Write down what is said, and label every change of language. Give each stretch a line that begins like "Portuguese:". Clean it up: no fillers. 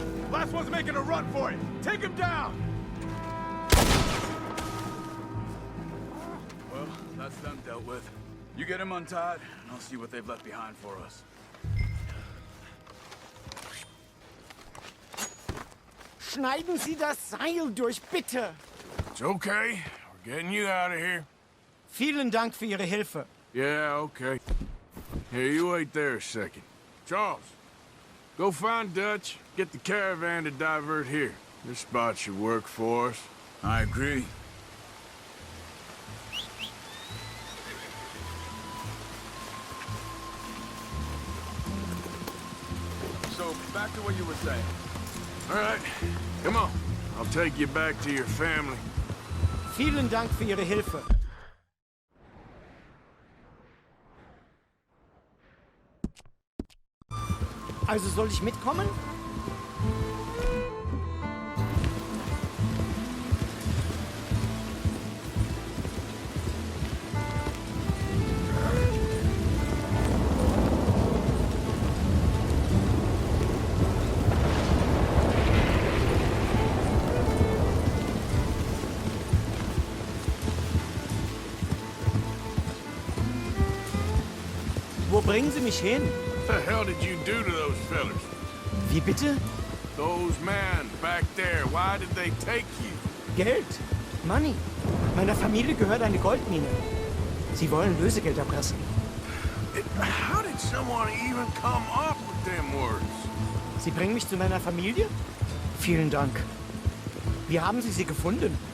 English: Last one's making a run for it. Take him down. Well, that's them dealt with. You get him untied, and I'll see what they've left behind for us.
German: Schneiden Sie das Seil durch, bitte!
English: It's okay. We're getting you out of here.
German: Vielen Dank für Ihre Hilfe.
English: Yeah, okay. Here, you wait there a second. Charles, go find Dutch. Get the caravan to divert here. This spot should work for us. I agree. So, back to what you were saying. All right, come on. I'll take you back to your family.
German: Vielen Dank für Ihre Hilfe. Also soll ich mitkommen? Wo bringen Sie mich hin?
English: What the hell did you do to those fellas?
German: Wie bitte?
English: Those men back there, why did they take you?
German: Geld.
English: Money.
German: Meiner Familie gehört eine Goldmine. Sie wollen Lösegeld erpressen.
English: How did someone even come up with them words?
German: Sie bringen mich zu meiner Familie? Vielen Dank. Wie haben Sie sie gefunden?